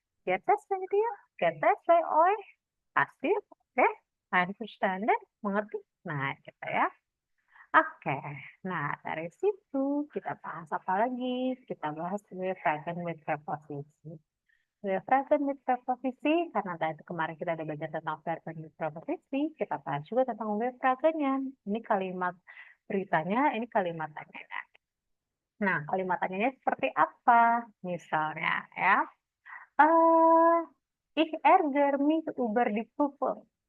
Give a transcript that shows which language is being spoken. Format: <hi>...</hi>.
<de>Getes bei dir, getes bei euch, pasti, oke, einverstanden, mengerti?</de> <id>Nah, gitu ya. Oke, nah dari situ kita bahas apa lagi? Kita bahas fragment with preposition. Fragment with preposition, karena tadi kemarin kita ada belajar tentang fragment with preposition, kita bahas juga tentang fragmentnya. Ini kalimat beritanya, ini kalimat tanyanya. Nah, kalimat tanyanya seperti apa? Misalnya ya,</id> <de>ich ärgere mich über die Prüfung.</de>